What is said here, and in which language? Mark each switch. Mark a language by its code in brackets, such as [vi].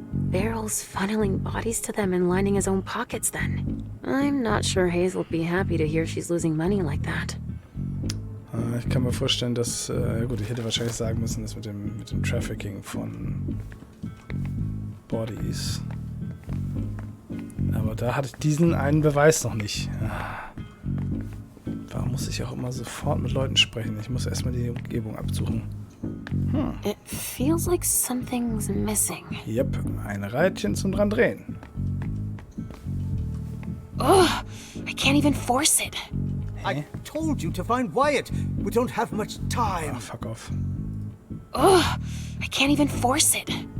[en] Barrel's funneling bodies to them and lining his own pockets then. I'm not sure Hazel'd be happy to hear she's losing money like that. [de] Ich kann mir vorstellen, dass, gut, ich hätte wahrscheinlich sagen müssen, das mit dem Trafficking von Bodies. Aber da hatte ich diesen einen Beweis noch nicht. Warum muss ich auch immer sofort mit Leuten sprechen? Ich muss erstmal die Umgebung absuchen. [en] It feels like something's missing. [de] Yep, ein Rädchen zum dran drehen. [en] Ugh, I can't even force it. I told you to find Wyatt. We don't have much time. Ah, fuck off. Ugh, I can't even force it.